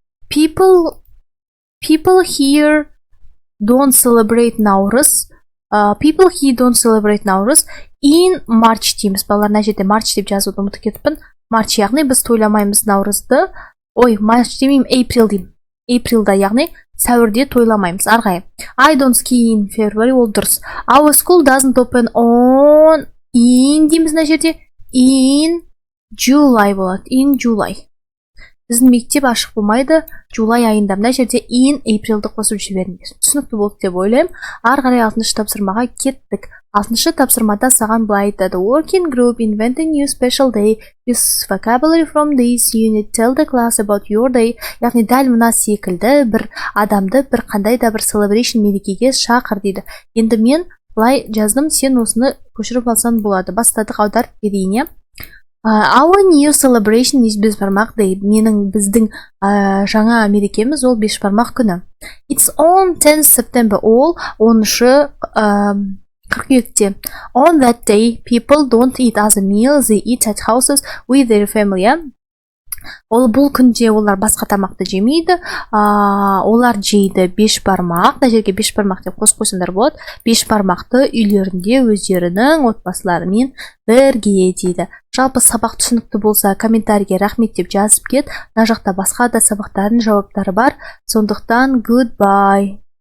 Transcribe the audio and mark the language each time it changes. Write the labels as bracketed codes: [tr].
[en] People here don't celebrate Наурыз. People here don't celebrate Наурыз in March дейміз. [kk] Балалар мына жерде March деп жазуды ұмытып кетіппін. March яғни біз тойламаймыз Наурызды. March демеймін, April деймін. Aprilда яғни сәуірде тойламаймыз. Арғай. [en] I don't ski in February, [kk] ол дұрыс. [en] Our school doesn't open on in [kk] дейміз мына жерде. [en] In July болады. In July. [kk] Біздің мектеп ашық болмайды July айында. Мына жерде in April'ды қосып жіберіңіз. Түсінікті болды деп ойлаймын. Ары қарай 6-шы тапсырмаға кеттік. 6-шы тапсырмада саған былай айтады. [en] Working group invent a new special day. Use vocabulary from this unit. Tell the class about your day. [kk] Яғни дәл мына секілді бір адамды бір қандай да бір celebration мерекеге шақыр дейді. Енді мен былай жаздым, сен осыны көшіріп алсан болады. Бастадық, аударып берейін. [en] Our new celebration is бешбармақ day. [kk] Біздің жаңа мерекеміз ол бешбармақ күні. [en] It's on 10th September. [kk] Ол 10-шы қыркүйекте. [en] On that day, people don't eat as a meal. They eat at houses with their family. [kk] Ол бұл күнде олар басқа тамақты жемейді. Олар жейді бешбармақ. Мына жерге бешбармақ деп қосыңдар болады. Бешбармақты үйлерінде өздерінің отбасыларымен бірге дейді. Жалпы сабақ түсінікті болса, комментарийге рахмет деп жазып кет. Мына жақта басқа да сабақтардың жауаптары бар. Сондықтан goodbye.